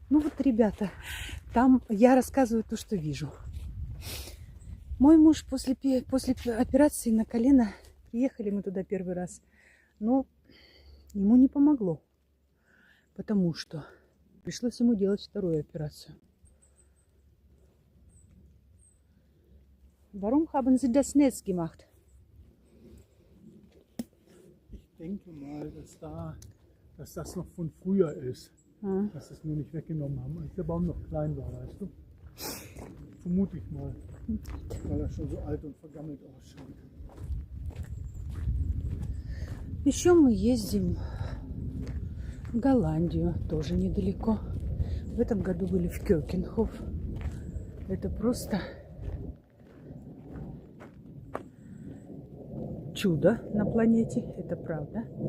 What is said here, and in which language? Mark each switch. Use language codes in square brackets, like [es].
[ru] Ну вот, ребята, там я рассказываю то, что вижу. Мой муж после операции на колено, приехали мы туда первый раз, но ему не помогло, потому что пришлось ему делать вторую операцию. [de] Warum haben Sie das nicht gemacht? Ich denke mal, dass das noch von früher ist. Dass sie es nur nicht weggenommen haben, als der Baum noch klein war, weißt du? Vermute ich mal, weil er schon so alt und vergammelt ausschaut. [ru] Еще мы ездим в Голландию, тоже недалеко. В этом году были в Кёкенхоф. Это просто чудо на планете, это правда.